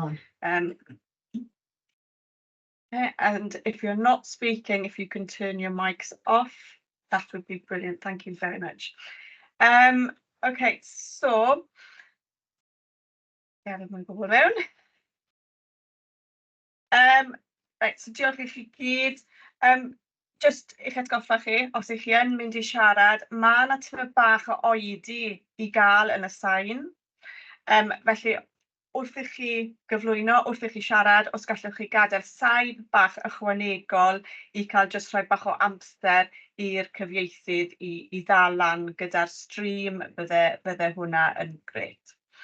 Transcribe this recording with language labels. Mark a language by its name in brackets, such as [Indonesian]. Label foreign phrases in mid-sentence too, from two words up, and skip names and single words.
[English] And if you're not speaking, if you can turn your mics off, that would be brilliant. Thank you very much. Okay, so right, so [Welsh] diolch i chi gyd. Just i'ch atgoffa chi, os ych chi yn mynd i siarad, mae yna tymed bach o oedi i gael yn y sain. Felly, wrth i chi gyflwyno, wrth i chi siarad, os gallwch chi gadael saib bach ychwanegol i cael jyst rhoi bach o amser i'r cyfieithydd i ddal lan gyda'r stream, bydde hwnna yn grêt.